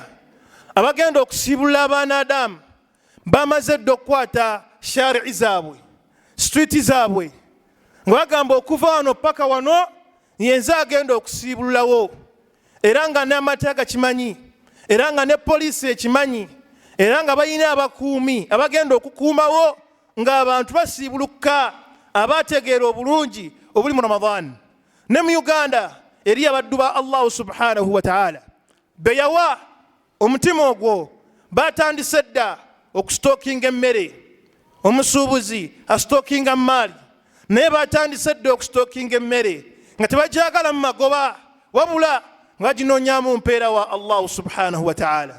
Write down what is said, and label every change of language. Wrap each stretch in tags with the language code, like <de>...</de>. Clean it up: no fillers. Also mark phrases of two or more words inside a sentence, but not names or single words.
<lg>Abagenda okusibula abaana Adamu bamaze dda okukwata shari'i zaabwe, streeti zaabwe, nga bagamba okuva wano paka wano yenze agenda okusibululawo, era nga n'amateeka kimanyi, era nga ne poliisi ekimanyi, era nga balina abakuumi abagenda okukuumawo ng'abantu basiibuluka abategeera obulungi obuli mu Ramadan. Ne mu Uganda eri abaddu ba Allah</lg> <ar>سبحانه وتعالى</ar> <lg>be yawa omutima ogwo batandise dda okusitookinga emmere, omusuubuzi asitookinga maali, naye batandise dda okusitookinga emmere nga tebajagala mu magoba wabula nga ginoonyaamu mpeera wa Allah</lg> <ar>سبحانه وتعالى.</ar>